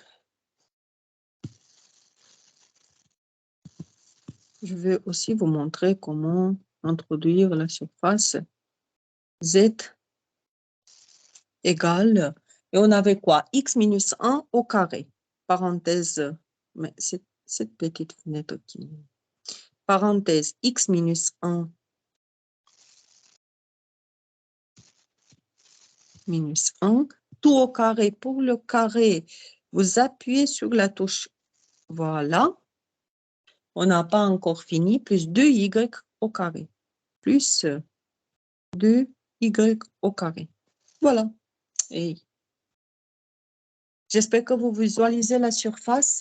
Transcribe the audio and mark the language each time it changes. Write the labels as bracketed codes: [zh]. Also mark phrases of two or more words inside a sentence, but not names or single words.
[fr] Je vais aussi vous montrer comment introduire la surface Z égale, et on avait quoi? X minus 1 au carré. Parenthèse, mais c'est cette petite fenêtre qui... Parenthèse, X minus 1 minus 1, tout au carré. Pour le carré, vous appuyez sur la touche, voilà. On n'a pas encore fini, plus 2y au carré, plus 2y au carré. Voilà. Et j'espère que vous visualisez la surface.